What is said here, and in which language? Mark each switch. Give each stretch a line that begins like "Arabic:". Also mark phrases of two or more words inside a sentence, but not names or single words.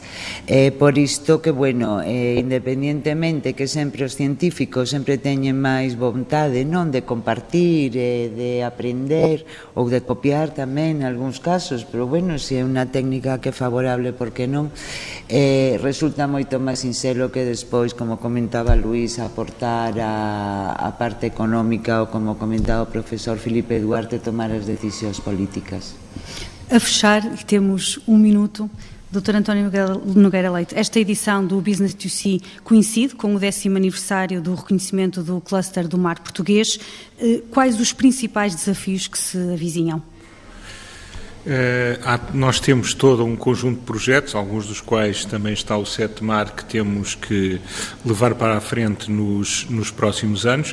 Galician: Por isto que, bueno, independientemente que sempre os científicos sempre teñen máis vontade, non de compartir, de aprender ou de copiar tamén en algúns casos, pero bueno, se é unha técnica que é favorable, por que non? Resulta moito máis sinxelo que despois, como comentaba Luís, aportar a parte económica ou, como comentaba o profesor Filipe Duarte, tomar as decisións políticas.
Portuguese: A fechar, e temos um minuto, Dr. António Nogueira Leite, esta edição do Business to Sea coincide com o 10º aniversário do reconhecimento do cluster do mar português. Quais os principais desafios que se avizinham? Nós temos todo um conjunto de projetos, alguns dos quais também está o CETMAR, que temos que levar para a frente nos próximos anos.